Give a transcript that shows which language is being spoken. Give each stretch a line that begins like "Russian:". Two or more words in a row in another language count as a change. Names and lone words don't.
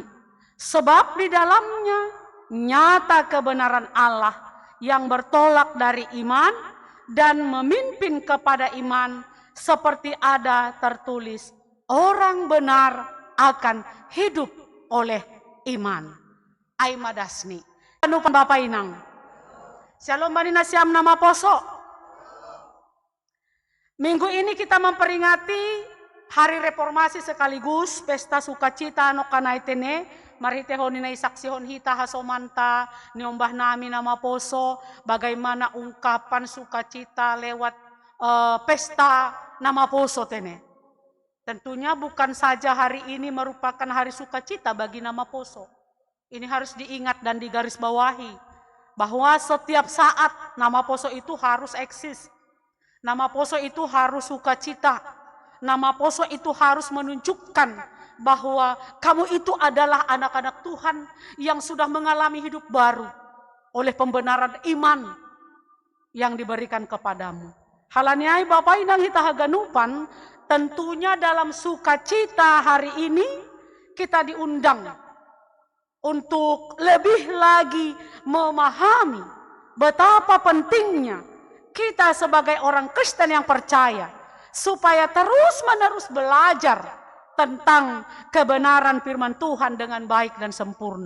Indonesian: Sebab di dalamnya nyata kebenaran Allah yang bertolak dari iman dan memimpin kepada iman seperti ada tertulis, orang benar akan hidup oleh iman.
Batak Simalungun: Aima dasni. Anupan Bapak Inang. Shalom bani nasiam nama poso.
Indonesian: Minggu ini kita memperingati Hari Reformasi sekaligus pesta sukacita
Batak Simalungun: no kanaitene. Mari tehoni na isaksihon hita hasomanta niombah nami nama poso
Indonesian: bagaimana ungkapan sukacita lewat pesta nama poso tene. Tentunya bukan saja hari ini merupakan hari sukacita bagi nama poso. Ini harus diingat dan digarisbawahi bahwa setiap saat nama poso itu harus eksis. Nama poso itu harus sukacita. Nama poso itu harus menunjukkan bahwa kamu itu adalah anak-anak Tuhan yang sudah mengalami hidup baru oleh pembenaran iman yang diberikan kepadamu.
Batak Simalungun: Halaniai Bapak Inang hita haganupan,
Indonesian: tentunya dalam sukacita hari ini kita diundang untuk lebih lagi memahami betapa pentingnya kita sebagai orang Kristen yang percaya supaya terus-menerus belajar tentang kebenaran firman Tuhan dengan baik dan sempurna.